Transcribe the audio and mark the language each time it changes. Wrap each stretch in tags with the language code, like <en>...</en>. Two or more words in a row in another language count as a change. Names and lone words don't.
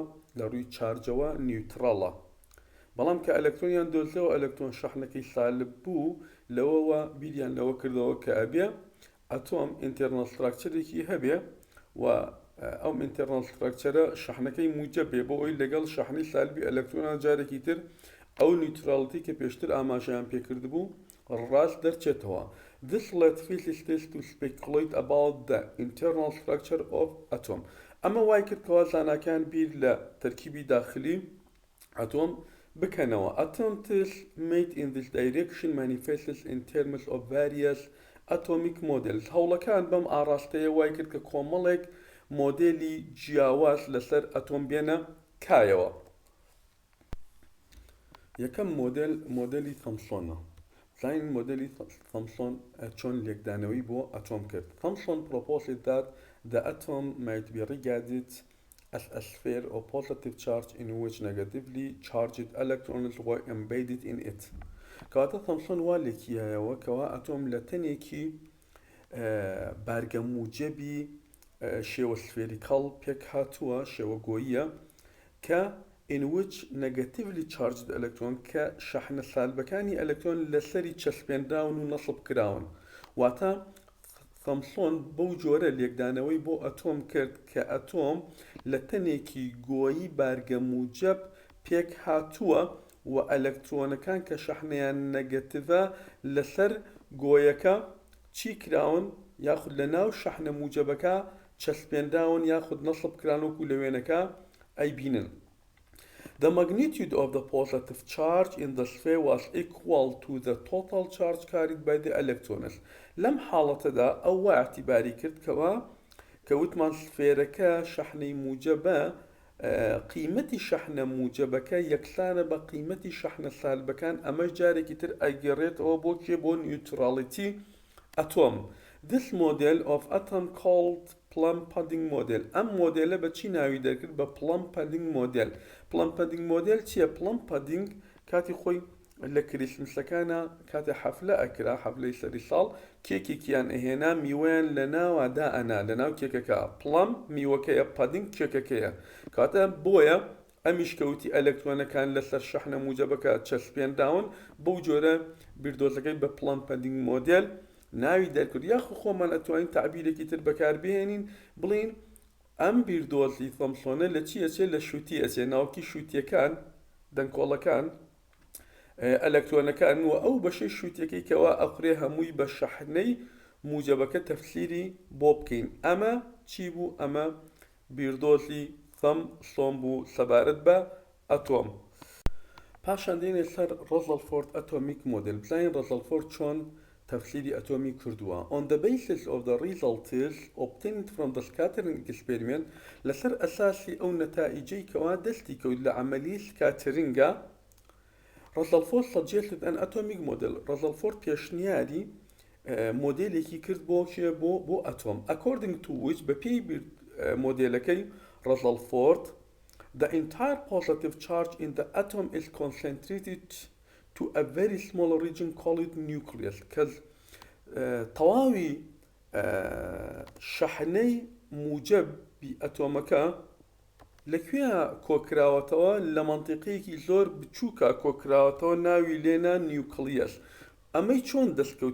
<ckb>لە ڕووی چارجەوە نیوترەڵە، بەڵام کە ئەلەکترۆنیان دۆزیەوە ئەلەکترۆن شەحنەکەی سالب بوو لەوەوە بیریان لەوە کردەوە کە ئەبێ ئەتۆم</ckb> <en>internal structure</en> <ckb>هەبێ و ئەو</ckb> <en>internal structure</en> <ckb>شەحنەکەی موجب بێ بۆ ئەوی لەگەڵ شەحنەی سالبی ئەلەکترۆنە جارێکی تر ئەو نیوترالیتی کە پێشتر ئاماژەیان پێکرد بوو ڕاست دەرچێتەوە.</ckb> <en>This led physicists to speculate about the internal structure of atom.</en> <ckb>ئەمە وای کرد کەوا زاناکان بیر لە تەرکیبی داخلی ئەتۆم بکەنەوە.</ckb> <en>Attempts made in this direction manifests in terms of various atomic models.</en> <ckb>هەوڵەکان بەم ئاڕاستەیە وای کرد کە کۆمەڵێک مۆدێلی جیاواز لەسەر ئەتۆم بێنە کایەوە. یەکەم مۆدێلی تۆمسۆنە. زین مۆدێلی تۆمسۆن چۆن لێکدانەوەی بۆ ئەتۆم کرد.</ckb> <en>Thomson proposed that the atom might be regarded as a sphere of positive charge in which negatively charged electrons were embedded in it.</en> <ckb>کەواتە تۆمسۆن وا لێکیایەوە کەوا ئەتۆم لە تەنێکی بارگە موجەبی شێوە سفێریکەڵ پێک هاتووە، شێوە گۆییە کە</ckb> <en>in which negatively charged electron</en> <ckb>کە شەحنە سالبەکانی ئەلەکترۆن لەسەری چەسپێنراون و نەسب کراون. واتە تۆمسۆن بەو جۆرە لێکدانەوەی بۆ ئەتۆم کرد کە ئەتۆم لە تەنێکی گۆیی بارگە موجب پێک هاتووە و ئەلەکترۆنەکان کە شەحنەیان نەگەتیڤە لەسەر گۆیەکە چی کراون یاخود لە ناو شەحنە موجبەکە چەسپێنراون یاخود نەسب کرانوەکو لە وێنەکە ئەیبینن.</ckb> <en>The magnitude of the positive charge in the sphere was equal to the total charge carried by the electrons.</en> <ckb>لەم حاڵەتەدا ئەو وا اعتیباری کرد کە وتمان سفێرەکە شەحنەی موجبە قیمەتی شەحنە موجبەکە یەکسانە بە قیمەتی شەحنە سالبەکان. ئەمەش جارێکی تر ئەگەڕێتەوە بۆ نیوترالیتی ئەتۆم.</ckb> <en>This model of atom called plum pudding model.</en> <ckb>ئەم مۆدێلە بە چی ناوی دەکرد؟ بە</ckb> <en>plum pudding model. plum pudding model</en> <ckb>چییە؟</ckb> <en>plum pudding</en> <ckb>کاتی خۆی لە کریسمسەکانە کاتێ حەفلە ئەکرا، حەفلەی سەری ساڵ کێکێکیان ئەهێنا میوەیان لە ناوەدا ئەنا لە ناو کێکەکە. plum میوەکەیە، pudding کێکەکەیە. کاتە بۆیە ئەمیش کەوتی ئەلەکترۆنەکان لەسەر شەحنە موجبەکە چەسپێنداون، بەو جۆرە بیردۆزەکەی بە</ckb> <en>plum pudding model</en> <ckb>ناوی دەرکرد. یاخو خۆمان ئەتوانین تعبیرێکی تر بەکاربهێنین بڵین ئەم بیردۆزی تۆمسۆنە لە چی ئەچێ؟ لە شووتی ئەچێ. ناوکی شووتیەکان دەنگکۆڵەکان ئەلەکترۆنەکان و ئەو بەشەی شووتیەکەی کەوا ئەقرێ هەمووی بە شەحنەی موجبەکە تەفسیری بۆ بکەین. ئەمە چی بوو؟ ئەمە بیردۆزی تۆمسۆن بوو سەبارەت بە ئەتۆم. پاشان دێنێ سەر ڕۆزەلفۆرد</ckb> <en>atomic model.</en> <ckb>بزانین ڕۆزەلفۆرد چۆن تەفسیری ئەتۆمی کردووە.</ckb> <en>On the basis of the results obtained from the scattering experiment</en> <ckb>لەسەر ئەساسی ئەو نەتائیجەی کەوا دەستی کەوت لە عەمەلیی سکاترینگە</ckb> <en>Rutherford suggested an atomic model.</en> <ckb>Rutherford پێشنیاری مۆدێلێکی کرد بۆ ئەتۆم.</ckb> <en>According to which</en> <ckb>بە پێی مۆدێلەکەی</ckb> <en>Rutherford the entire positive charge in the atom is concentrated to a very small region called nucleus.</en> <ckb>کەس تەواوی شەحنەی موجەبی ئەتۆمەکە لەکوێ کۆکراوەتەوە؟ لە مەنتیقەیەکی زۆر بچووکە کۆکراوەتەوە، ناوی لێنە نیوکلیەس. ئەمەی چۆن دەستکەوت؟</ckb>